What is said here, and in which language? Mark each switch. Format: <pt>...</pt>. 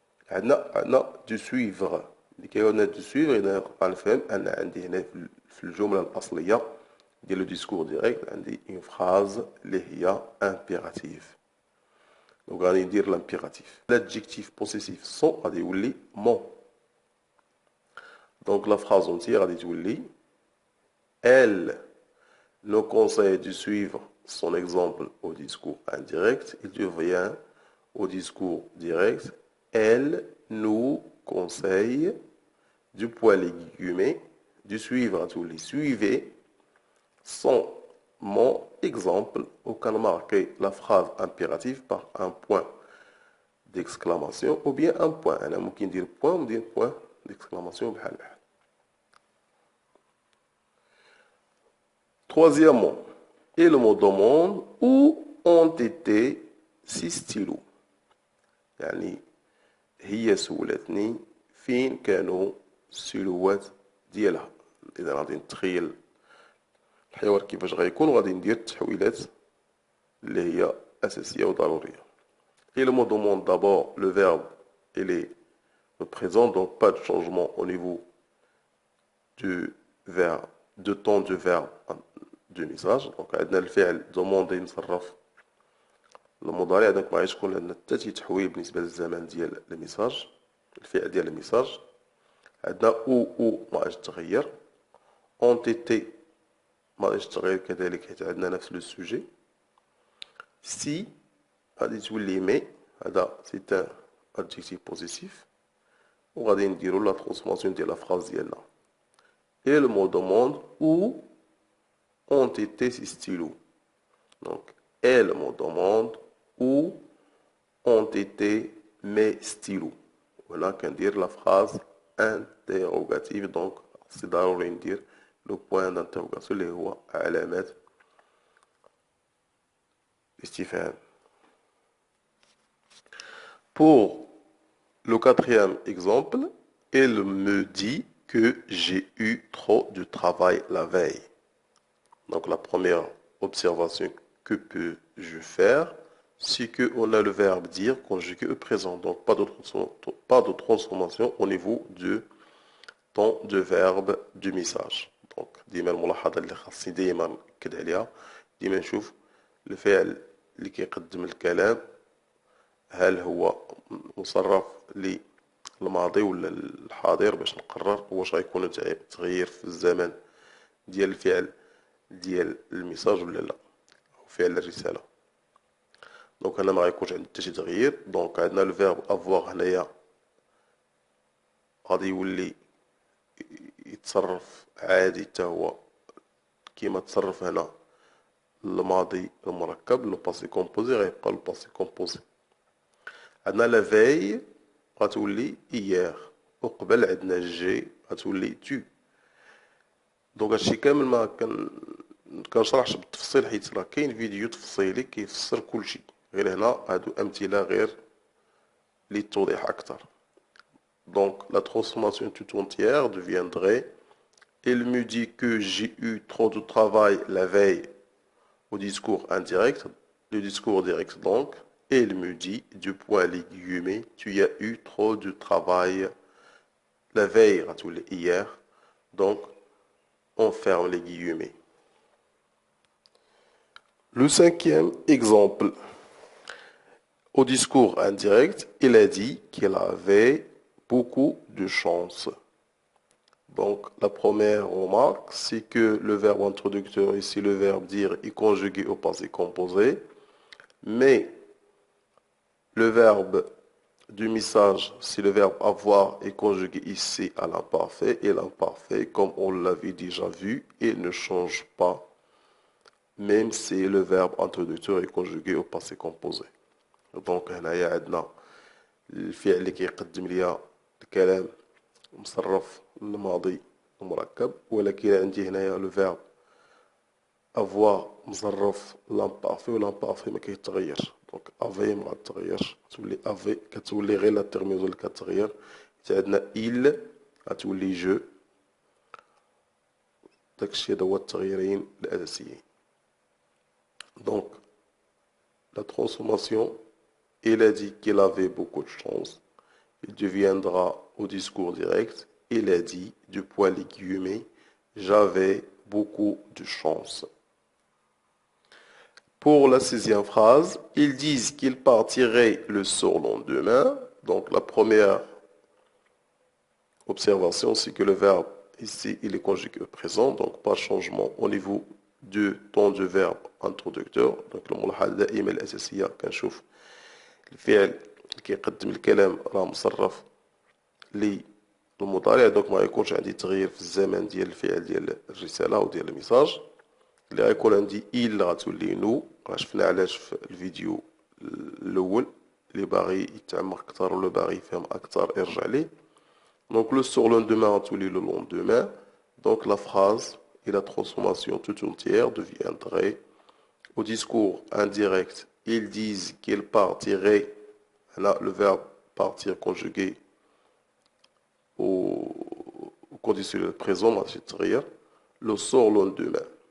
<ar>عندنا دو سويفغ، اللي كيقولنا دو سويفغ إذا نبقى نفهم أن عندي هنا في الجملة الأصلية ديال لو ديسكور ديريكت عندي اون فراز اللي هي امبيراتيف، دونك غادي ندير لامبيراتيف.</ar> <fr>l'adjectif possessif son</fr> <ar>غادي يولي</ar> <fr>mon. Donc la phrase entière a dit elle nous conseille de suivre son exemple au discours indirect. Il devient au discours direct. Elle nous conseille, du point les guillemets, de suivre tous les suivez son mon exemple, auquel marquer la phrase impérative par un point d'exclamation ou bien un point.</fr> <ar>أنا ممكن ندير point ou ندير point d'exclamation بحال بحال.</ar> <fr>Troisièmement, il me demande où ont été ces stylos.</fr> <ar>يعني هي سولتني فين كانوا السيلوات ديالها. إذا غادي نتخيل الحوار كيفاش غيكون غادي ندير التحويلات اللي هي أساسية وضرورية.</ar> <fr>Il me demande d'abord le verbe, il est le présent, donc pas de changement au niveau du verbe, de ton du verbe du message.</fr> <ar>Donc عندنا الفعل demander مصرف المضارع، دونك ما غاديش يكون عندنا حتى شي تحويل بالنسبة للزمان ديال الميساج، الفعل ديال الميساج. عندنا او ما غاديش تغير، اونتيتي ما غاديش تغير كذلك حيت عندنا نفس لو سوجي. سي غادي تولي مي، هذا سي ان ادجيكتيف بوزيتيف، وغادي نديرو لا ترانسفورماسيون ديال لا فراز ديالنا.</ar> <fr>Il me demande où ont été ces stylos. Donc, elle me demande où ont été mes stylos. Voilà qu'on dit la phrase interrogative. Donc, c'est</fr> <ar>ضروري ندير le point d'interrogation اللي هو علامة استفهام.</ar> <fr>Pour le quatrième exemple, il me dit que j'ai eu trop de travail la veille. Donc la première observation que peux-je faire, c'est qu'on a le verbe dire conjugué au présent. Donc pas de transformation au niveau du temps de verbe du message.</fr> <ar>Donc ديما الملاحظة اللي خاصني ديما نأكد عليها، ديما نشوف الفعل اللي كيقدم الكلام هل هو مصرف للماضي ولا الحاضر باش نقرر واش غيكون تغيير في الزمن ديال الفعل ديال الميساج ولا لا، فعل الرسالة. دونك هنا ما غيكونش عندي حتى شي تغيير. دونك عندنا الفيرب افواغ هنايا غادي يولي يتصرف عادي حتى هو كيما تصرف هنا الماضي المركب لو باسي كومبوزي غيبقى لو باسي كومبوزي. عندنا لا فاي غتولي إيير، وقبل عندنا جي غتولي تو. دونك هادشي كامل ما كنشرحش بالتفصيل حيت راه كاين فيديو تفصيلي كيفسر كلشي، غير هنا هادو أمثلة غير للتوضيح أكثر.</ar> <fr>Donc la transformation tout entière deviendrait: il me dit que j'ai eu trop de travail la veille au discours indirect, le discours direct donc, et il me dit, du point les guillemets, tu as eu trop de travail la veille, hier, donc on ferme les guillemets. Le cinquième exemple, au discours indirect, il a dit qu'il avait beaucoup de chance. Donc, la première remarque, c'est que le verbe introducteur, ici le verbe dire, est conjugué au passé composé, mais le verbe du message, si le verbe avoir, est conjugué ici à l'imparfait, et l'imparfait, comme on l'avait déjà vu, il ne change pas, même si le verbe introducteur est conjugué au passé composé.</fr> <ar>Donc, هنايا عندنا الفعل اللي كيقدم ليا الكلام مصرف الماضي المركب، ولكن عندي هنايا لو فيرب افوار مصرف لامبارفي، ولامبارفي ما كيتغيرش. دونك افي ما غتغيرش، تولي افي كتولي غير لا تيرمينو اللي كتغير. عندنا إل غتولي جو. داكشي هذا هو التغييرين الأساسيين.</ar> <fr>دونك la transformation, il a dit qu'il avait beaucoup de chance. Il deviendra au discours direct: il a dit, du point les guillemets, j'avais beaucoup de chance. Pour la sixième phrase, ils disent qu'ils partiraient le surlendemain. Donc la première observation, c'est que le verbe ici, il est conjugué au présent, donc pas de changement au niveau du temps du verbe introducteur.</fr> <ar>Donc الملاحظة دائما الأساسية كنشوف الفعل كيقدم الكلام راه مصرف للمضارع، دونك ما يكونش عندي تغيير في الزمن ديال الفعل ديال الرسالة أو ديال الميساج. اللي غيكون عندي إل غتولي نو، شفنا علاش في الفيديو الأول. اللي باغي يتعمق أكثر ولا باغي يفهم أكثر ارجع ليه.</ar> <fr>Donc le surlendemain</fr> <ar>غتولي</ar> <fr>le lendemain. Donc la phrase et la transformation tout entière deviendrait: au discours indirect, ils disent qu'ils partiraient. Là, le verbe partir conjugué au conditionnel présent, c'est-à-dire le surlendemain.</fr>